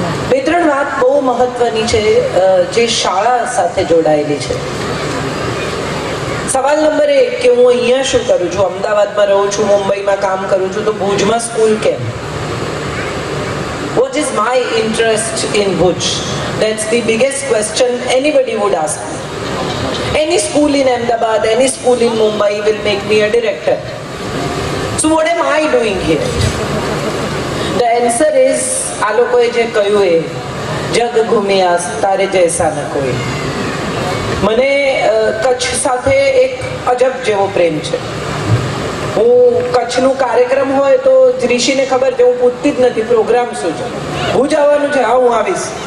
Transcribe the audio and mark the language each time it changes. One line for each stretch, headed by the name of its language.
Gujarati: બે ત્રણ વાત બહુ મહત્વની છે જે શાળા સાથે જોડાયેલી છે. સવાલ નંબર 1 કે હું અહીંયા શું કરું છું, અમદાવાદમાં રહું છું, મુંબઈમાં કામ કરું છું, તો ભુજમાં સ્કૂલ કેમ?
English: What is my interest in Bhuj? That's the biggest question anybody would ask me. Any school in Ahmedabad, any school in Mumbai will make me a director. So what am I doing here? The answer is,
Gujarati: આ લોકોએ જે કહ્યું એ જગ ઘૂમ્યા તારે જૈસા ન કોઈ. મને કચ્છ સાથે એક અજબ જેવો પ્રેમ છે. હું કચ્છનું કાર્યક્રમ હોય તો ઋષિને ખબર છે, હું પૂછતી જ નથી પ્રોગ્રામ શું છે, ભુજ આવવાનું છે, હા હું આવીશ.